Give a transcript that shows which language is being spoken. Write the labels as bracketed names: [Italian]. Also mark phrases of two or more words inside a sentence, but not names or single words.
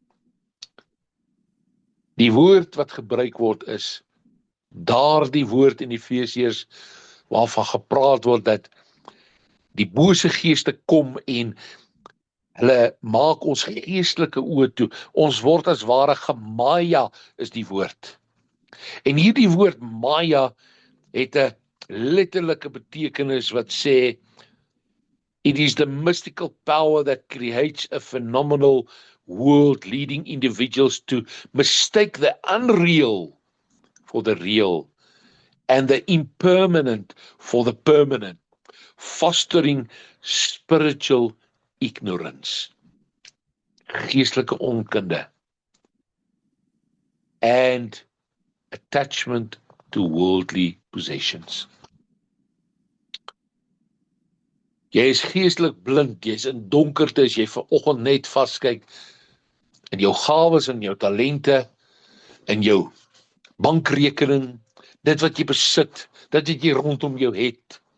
[Afrikaans] Die woord wat gebruik word is daardie woord in Efesiërs waarvan gepraat word dat die bose geeste kom en hulle maak ons geestelike oë toe. Ons word as ware gemaya is die woord. En hierdie woord maya het 'n letterlike betekenis wat sê it [English] is the mystical power that creates a phenomenal world, leading individuals to mistake the unreal for the real and the impermanent for the permanent, fostering spiritual ignorance, [Afrikaans] geestelike onkunde, [English] and attachment to worldly possessions. [Afrikaans] Jy is geestelik blind, jy is in donkerte as jy vanoggend net vaskyk in jou gawes en jou talente, in jou bankrekening, dit wat jy besit, dit wat jy rondom jou het.